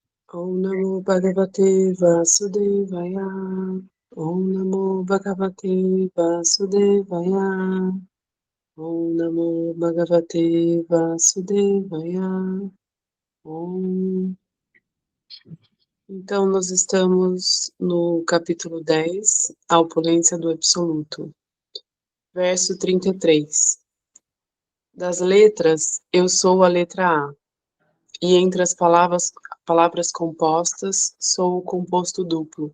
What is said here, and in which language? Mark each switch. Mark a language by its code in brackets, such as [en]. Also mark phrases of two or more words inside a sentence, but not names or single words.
[sa] Om Namo Bhagavate Vasudevaya. Om Namo Bhagavate Vasudevaya. Om Namo Bhagavate Vasudevaya. Om. [pt] Então, nós estamos no capítulo 10, a opulência do Absoluto. Verso 33. Das letras, eu sou a letra A, e entre as palavras compostas, sou o composto duplo.